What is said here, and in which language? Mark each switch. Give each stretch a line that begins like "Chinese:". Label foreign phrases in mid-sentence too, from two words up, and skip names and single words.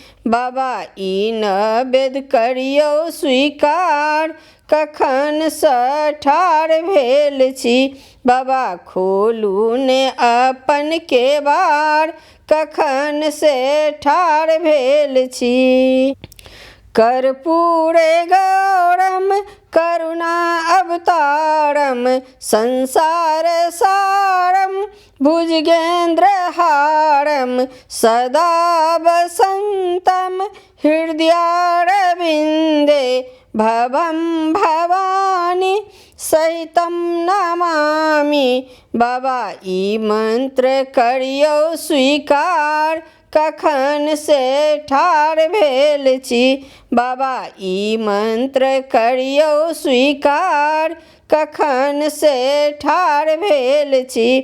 Maithili: बाबा ई नैवेद्य करियौ स्वीकार, कखन सँ ठाढ़ भेल छी। बाबा खोलू ने अपन केबाड़, कखन से ठाढ़ भेल छी।
Sanskrit: कर्पूरे गौरम करुणा अवतारम, संसार सारम भुजगेन्द्र हारम, सदा वसन्तं हृदयारविन्दे, भवं भवानी सहितं नमामि।
Maithili: बाबा ई मंत्र करियौ स्वीकार, कखन से ठाढ़ भेल छी। बाबा ई मंत्र करियौ स्वीकार, कखन से ठाढ़ भेल छी।